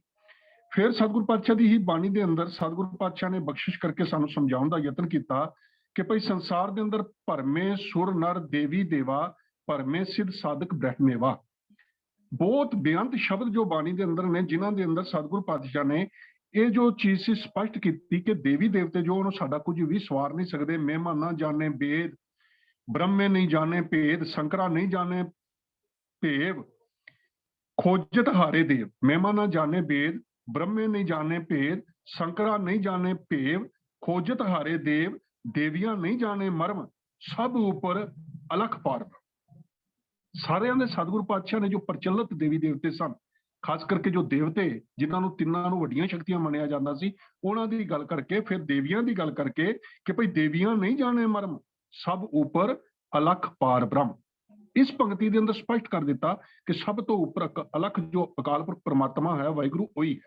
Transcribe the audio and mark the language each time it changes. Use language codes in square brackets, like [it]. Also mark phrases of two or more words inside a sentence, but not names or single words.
[pa] ਫਿਰ ਸਤਿਗੁਰੂ ਪਾਤਸ਼ਾਹ ਦੀ ਹੀ ਬਾਣੀ ਦੇ ਅੰਦਰ ਸਤਿਗੁਰੂ ਪਾਤਸ਼ਾਹ ਨੇ ਬਖਸ਼ਿਸ਼ ਕਰਕੇ ਸਾਨੂੰ ਸਮਝਾਉਣ ਦਾ ਯਤਨ ਕੀਤਾ ਕਿ ਭਾਈ ਸੰਸਾਰ ਦੇ ਅੰਦਰ ਭਰਮੇ ਸੁਰ ਨਰ ਦੇਵੀ ਦੇਵਾ, ਭਰਮੇ ਸਿੱਧ ਸਾਧਕ ਬ੍ਰਹਮੇਵਾ। ਬਹੁਤ ਬੇਅੰਤ ਸ਼ਬਦ ਜੋ ਬਾਣੀ ਦੇ ਅੰਦਰ ਨੇ, ਜਿਨ੍ਹਾਂ ਦੇ ਅੰਦਰ ਸਤਿਗੁਰੂ ਪਾਤਸ਼ਾਹ ਨੇ ਇਹ ਜੋ ਚੀਜ਼ ਸੀ ਸਪਸ਼ਟ ਕੀਤੀ ਕਿ ਦੇਵੀ ਦੇਵਤੇ ਜੋ ਉਹਨੂੰ ਸਾਡਾ ਕੁਝ ਵੀ ਸਵਾਰ ਨਹੀਂ ਸਕਦੇ। ਮਹਿਮਾਨਾਂ ਜਾਣੇ ਵੇਦ, [hi] ब्रह्मे नहीं जाने भेद, संकरा नहीं जाने भेव, खोजत हारे देव। महिमा ना जाने भेद, ब्रह्मे नहीं जाने भेद, संकरा नहीं जाने भेव, खोजत हारे देव, देवियां नहीं जाने मर्म, सब ऊपर अलख पार। [pa] ਸਾਰਿਆਂ ਦੇ ਸਤਿਗੁਰੂ ਪਾਤਸ਼ਾਹ ਨੇ ਜੋ ਪ੍ਰਚਲਿਤ ਦੇਵੀ ਦੇਵਤੇ ਸਨ, ਖਾਸ ਕਰਕੇ ਜੋ ਦੇਵਤੇ ਜਿਨ੍ਹਾਂ ਨੂੰ ਤਿੰਨਾਂ ਨੂੰ ਵੱਡੀਆਂ ਸ਼ਕਤੀਆਂ ਮੰਨਿਆ ਜਾਂਦਾ ਸੀ, ਉਹਨਾਂ ਦੀ ਗੱਲ ਕਰਕੇ ਫਿਰ ਦੇਵੀਆਂ ਦੀ ਗੱਲ ਕਰਕੇ ਕਿ ਭਈ ਦੇਵੀਆਂ ਨਹੀਂ ਜਾਣੇ ਮਰਮ, ਸਭ ਉੱਪਰ ਅਲਖ ਪਾਰ ਬ੍ਰਹਮ। ਇਸ ਪੰਕਤੀ ਦੇ ਅੰਦਰ ਸਪਸ਼ਟ ਕਰ ਦਿੱਤਾ ਕਿ ਸਭ ਤੋਂ ਉੱਪਰ ਅਲਖ ਜੋ ਅਕਾਲ ਪੁਰਖ ਪਰਮਾਤਮਾ ਹੈ, ਵਾਹਿਗੁਰੂ ਉਹੀ ਹੈ।